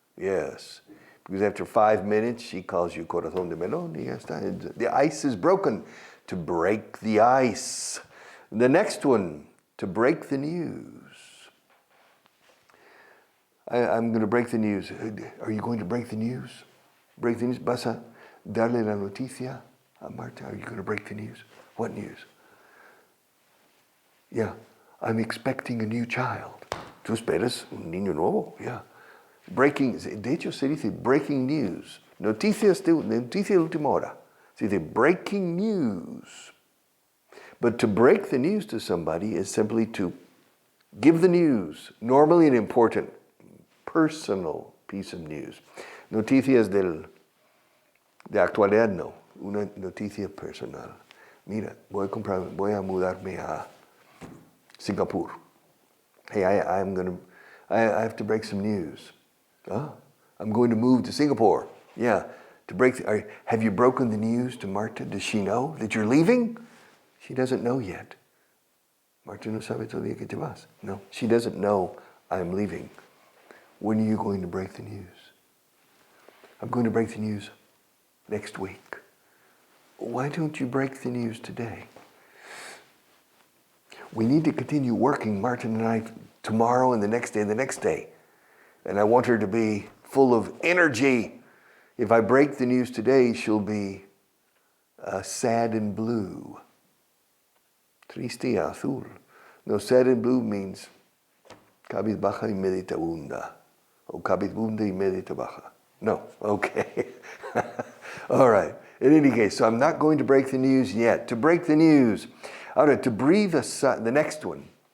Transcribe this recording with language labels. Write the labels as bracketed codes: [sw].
[en] Yes. Because after 5 minutes, she calls you [es] corazón de melón. Y ya está. [en] The ice is broken. To break the ice. The next one, to break the news. I'm going to break the news. Are you going to break the news? Break the news. [es] ¿Vas a darle la noticia a Marta? [en] Are you going to break the news? What news? Yeah, I'm expecting a new child. [es] ¿Tú esperas un niño nuevo? Yeah. Breaking, de hecho se dice breaking news. Noticia de última hora. Se dice breaking news. [en] But to break the news to somebody is simply to give the news, normally an important, personal piece of news. [es] Noticias de actualidad no, una noticia personal. Mira, voy a mudarme a Singapur. [en] Hey, I have to break some news. I'm going to move to Singapore. Yeah, have you broken the news to Marta? Does she know that you're leaving? She doesn't know yet. [es] Marta no sabe todavía que te vas. [en] No, she doesn't know I'm leaving. When are you going to break the news? I'm going to break the news next week. Why don't you break the news today? We need to continue working, Martin and I, tomorrow and the next day and the next day. And I want her to be full of energy. If I break the news today, she'll be sad and blue. [es] Triste y azul. [en] No, sad and blue means [es] cabizbaja y meditabunda. O cabizbunda y meditabaja. [en] No, okay. All right. In any case, so I'm not going to break the news yet. To break the news. All right, to breathe a sigh, the next one.